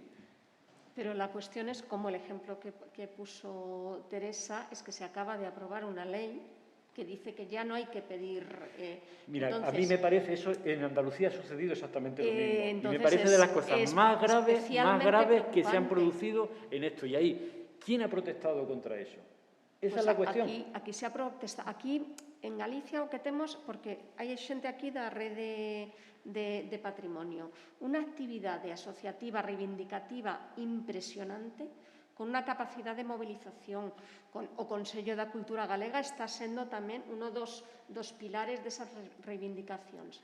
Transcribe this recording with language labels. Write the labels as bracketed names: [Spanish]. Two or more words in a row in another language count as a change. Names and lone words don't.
[Spanish] Pero la cuestión es, como el ejemplo que puso Teresa, es que se acaba de aprobar una ley que dice que ya no hay que pedir... Mira, entonces, a mí me parece eso, en Andalucía ha sucedido exactamente lo mismo. Y me parece es, de las cosas más graves que se han preocupante. producido en esto. Y ahí, ¿quién ha protestado contra eso? Esa Pues es la cuestión. Aquí se ha protestado. Aquí, [Galician] en Galicia, o que temos, porque hai xente aquí da rede de patrimonio, unha actividade asociativa reivindicativa impresionante, con unha capacidade de movilización. O Consello da Cultura Galega está sendo tamén uno dos pilares desas reivindicacións.